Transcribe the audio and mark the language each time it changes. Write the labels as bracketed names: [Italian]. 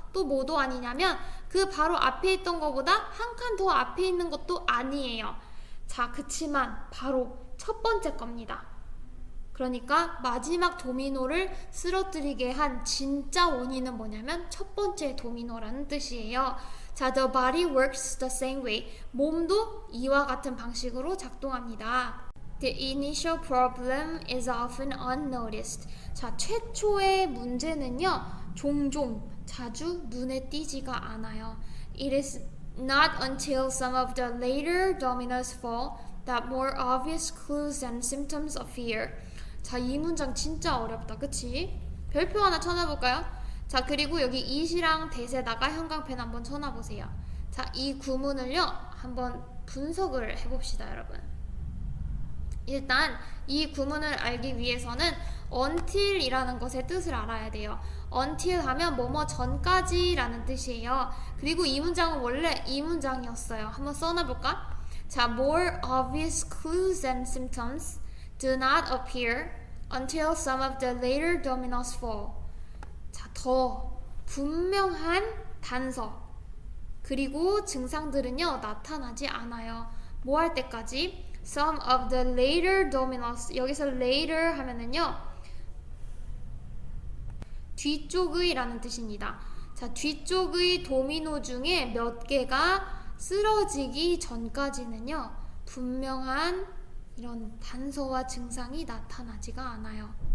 [Korean] 또 뭐도 아니냐면 그 바로 앞에 있던 것보다 한 칸 더 앞에 있는 것도 아니에요. 자, 그치만 바로 첫 번째 겁니다. 그러니까 마지막 도미노를 쓰러뜨리게 한 진짜 원인은 뭐냐면 첫 번째 도미노라는 뜻이에요. [English] 자, the body works the same way. [Korean] 몸도 이와 같은 방식으로 작동합니다. [English] The initial problem is often unnoticed. [Korean] 자, 최초의 문제는요, 종종, 자주 눈에 띄지가 않아요. [English] It is not until some of the later dominoes fall that more obvious clues and symptoms appear. [Korean] 자, 이 문장 진짜 어렵다, 그치? 별표 하나 쳐놔볼까요? 자, 그리고 여기 it이랑 that에다가 형광펜 한번 쳐놔보세요. 자, 이 구문을요, 한번 분석을 해봅시다, 여러분. 일단 이 구문을 알기 위해서는 until 이라는 것의 뜻을 알아야 돼요. until 하면 뭐뭐 전까지 라는 뜻이에요. 그리고 이 문장은 원래 이 문장이었어요. 한번 써놔볼까? [English] 자, more obvious clues and symptoms do not appear until some of the later dominoes fall. [Korean] 자, 더 분명한 단서 그리고 증상들은요, 나타나지 않아요. 뭐 할 때까지? [English] Some of the later dominoes. [Korean] 여기서 later 하면은요, 뒤쪽의 라는 뜻입니다. 자, 뒤쪽의 도미노 중에 몇 개가 쓰러지기 전까지는요, 분명한 이런 단서와 증상이 나타나지가 않아요.